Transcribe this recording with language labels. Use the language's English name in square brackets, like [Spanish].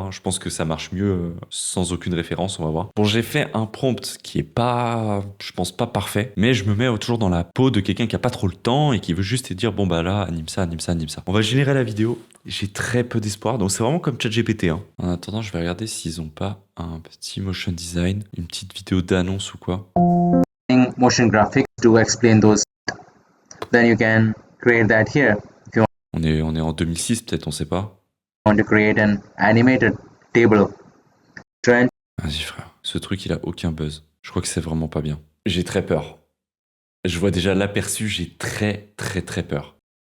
[French] Hein. Je pense que ça marche mieux sans aucune référence. On va voir. Bon, j'ai fait un prompt qui est pas, je pense pas parfait, mais je me mets toujours dans la peau de quelqu'un qui a pas trop le temps et qui veut juste te dire bon bah là, anime ça, anime ça, anime ça. On va générer la vidéo. J'ai très peu d'espoir, donc c'est vraiment comme ChatGPT. Hein. En attendant, je vais regarder s'ils ont pas un petit motion design, une petite vidéo d'annonce ou quoi. [English] Motion graphics to explain those. Then you can create that here. If you [French] On est en 2006, peut-être, on sait pas. [English] want to create an animated table. Trend. [French] Vas-y frère, ce truc il a aucun buzz. Je crois que c'est vraiment pas bien. J'ai très peur. Je vois déjà l'aperçu, j'ai très peur.